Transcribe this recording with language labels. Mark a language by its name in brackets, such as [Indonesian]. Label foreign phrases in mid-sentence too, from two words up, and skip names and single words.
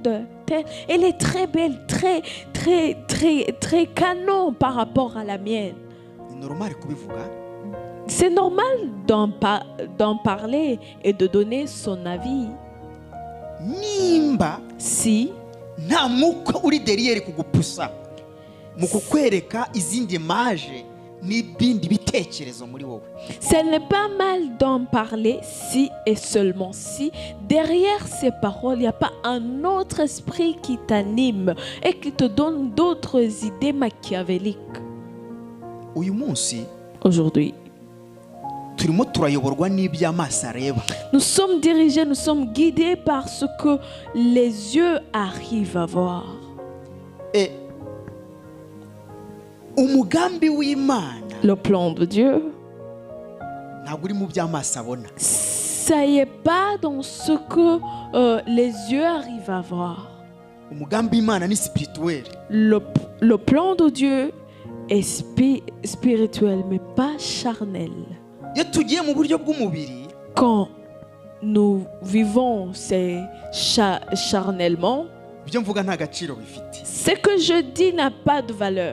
[French] Elle est très belle, très canon par rapport à la mienne. C'est normal d'en parler et de donner son avis. Si [Kinyarwanda] nta mwuka uri derrière kugupusa mu kukwereka izindi image n'ibindi bitekerezo muri wowe. [French] Ce n'est pas mal d'en parler si et seulement si derrière ces paroles il n'y a pas un autre esprit qui t'anime et qui te donne d'autres idées machiavéliques. [Kinyarwanda] Uyu munsi [French] aujourd'hui [Kinyarwanda] turimo turayoborwa n'iby'amaso areba. [French] Nous sommes dirigés, nous sommes guidés par ce que les yeux arrivent à voir. [Kinyarwanda] Et umugambi w'Imana, [French] le plan de Dieu, [Kinyarwanda] ntabwo uri mu by'amaso abona. [French] Ça y est pas dans ce que les yeux arrivent à voir. [Kinyarwanda] Umugambi w'Imana ni spirituel. [French] Le plan de Dieu est spirituel mais pas charnel. Quand nous vivons charnellement, ce que je dis n'a pas de valeur.